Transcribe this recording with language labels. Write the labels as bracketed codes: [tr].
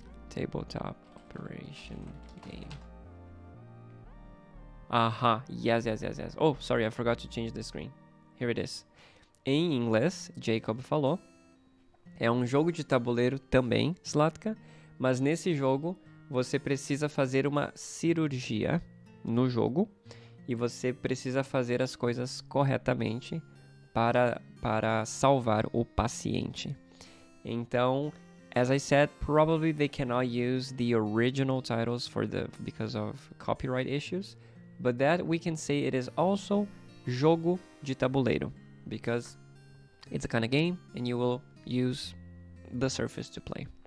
[en] Tabletop operation game. Yes. Oh, sorry, I forgot to change the screen. Here it is. [pt] Em inglês, Jacob falou. É um jogo de tabuleiro também, Zlatka, mas nesse jogo você precisa fazer uma cirurgia no jogo e você precisa fazer as coisas corretamente para salvar o paciente. Então, [en] as I said, probably they cannot use the original titles because of copyright issues, but that we can say it is also [pt] jogo de tabuleiro [en] because it's a kind of game and you will use the surface to play.